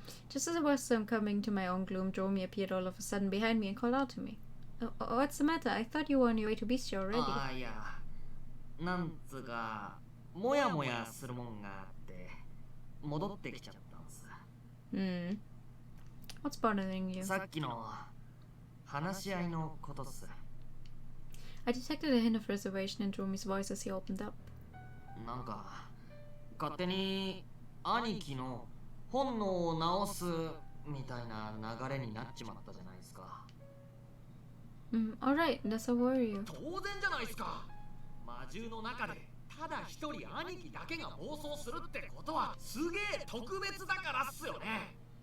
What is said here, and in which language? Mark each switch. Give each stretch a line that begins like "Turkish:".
English: Just as I was coming to my own gloom, Dromi appeared all of a sudden behind me and called out to me. What's the matter? I thought you were on your way to Beastia already.
Japanese: いや、なんつうか、もやもやするもんがあって、戻ってきちゃったんす。
English: What's bothering you?
Japanese: さっきの話し合いのことっす。
English: I detected a hint of reservation in Dromi's voice as he opened up.
Japanese: なんか勝手に兄貴の本能を直すみたいな流れになっちまったじゃないですか。
English: Alright, that's a worry.
Japanese: 当然じゃないですか。魔獣の中でただ一人兄貴だけが暴走するってことはすげえ特別だからっすよね。